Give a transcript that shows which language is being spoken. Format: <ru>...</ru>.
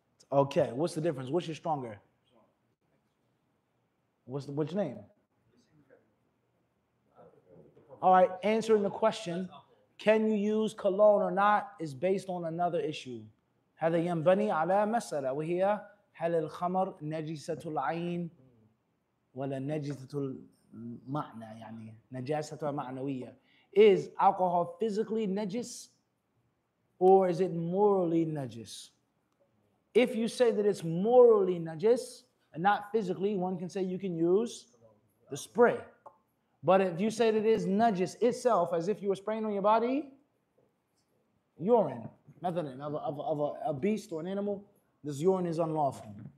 <en>Okay, what's the difference? Which is stronger? What's your name? All right, answering the question, can you use cologne or not, is based on another issue.</en> <ar>هذا ينبني على مسألة وهي هل الخمر نجسة العين ولا نجسة المعنى يعني نجاسة معنوية.</ar> <en>Is alcohol physically najis or is it morally najis? If you say that it's morally najis and not physically, one can say you can use the spray. But if you say that it is najis itself, as if you were spraying on your body, urine, methadone of a beast or an animal, this urine is unlawful.</en>